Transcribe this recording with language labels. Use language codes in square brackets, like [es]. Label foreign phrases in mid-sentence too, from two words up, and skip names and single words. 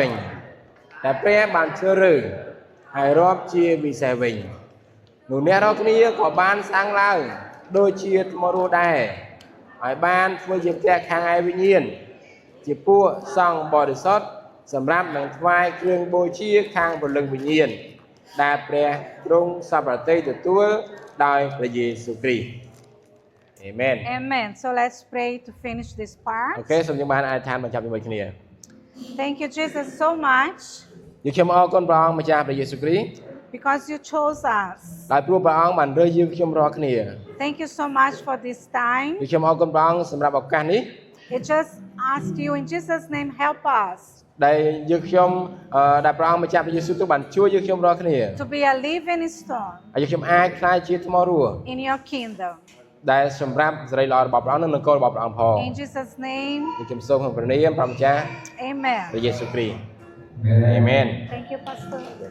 [km] ញតែព្រះបានជ្រើសរើសហើយរាប់ជាពិសេសវិញនោះអ្នករាល់គ្នាក៏បានសាងឡើងដូចជាថ្មរស់ដែរហើយបានធ្វើជាផ្ទះខាងឯវិញ្ញាណជាពួកសង្ឃបរិសុទ្ធសម្រាប់នឹងថ្វាយគ្រឿងបូជាខាងព្រលឹងវិញ្ញាណដែលព្រះទ្រង់សពប្រតិទទួលដោយព្រះយេស៊ូវគ្រីស្ទ Amen. Amen. [en] So let's pray to finish this part. [km] អូខេសូមយើងបានអធិដ្ឋានបញ្ចប់ជាមួយគ្នា [en] Thank you, Jesus, so much [km] យើងខ្ញុំអរគុណព្រះអង្គម្ចាស់ព្រះយេស៊ូវគ្រីស្ទ [en] because you chose us. [km] ដោយព្រោះព្រះអង្គបានរើសយើងខ្ញុំរាល់គ្នា [en] Thank you so much for this time. [km] យើងខ្ញុំអរគុណព្រះអង្គសម្រាប់ឱកាសនេះ [en] It just asked you in Jesus' name, help us [km] ដែលយើងខ្ញុំដែលព្រះអង្គម្ចាស់ព្រះយេស៊ូវទ្រង់បានជួយយើងខ្ញុំរាល់គ្នា [en] to be a living stone [km] ហើយយើងខ្ញុំអាចក្លាយជាថ្មរស់ [en] in your kingdom. [km] ដែលសម្រាប់សេរីល្អរបស់ព្រះអង្គនិងនគររបស់ព្រះអង្គផង [en] In Jesus' name, [km] យើងខ្ញុំសូមក្នុងព្រះនាមព្រះម្ចាស់ amen. ព្រះយេស៊ូវគ្រីស្ទ Amen. [en] Thank you, Pastor.